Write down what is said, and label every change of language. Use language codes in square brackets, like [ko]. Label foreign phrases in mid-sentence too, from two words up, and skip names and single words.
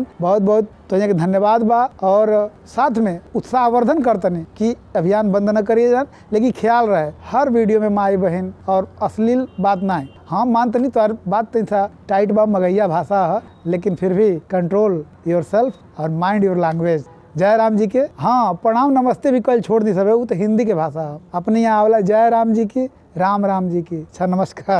[bho] बहुत बहुत तो के धन्यवाद बा, और साथ में उत्साहवर्धन करतनी कि अभियान बंद न करिए जान, लेकिन ख्याल रहे हर वीडियो में माई बहन और अश्लील बात ना है। हाँ मानतनी तो बात तनी सा टाइट बा, मगैया भाषा है, लेकिन फिर भी [en] control your self [bho] और [en] mind your language. [bho] जय राम जी के। हाँ प्रणाम नमस्ते भी कल छोड़ दी सब, वो तो हिंदी के भाषा है, अपने यहाँ आवला जय राम जी की, राम राम जी की। अच्छा नमस्कार।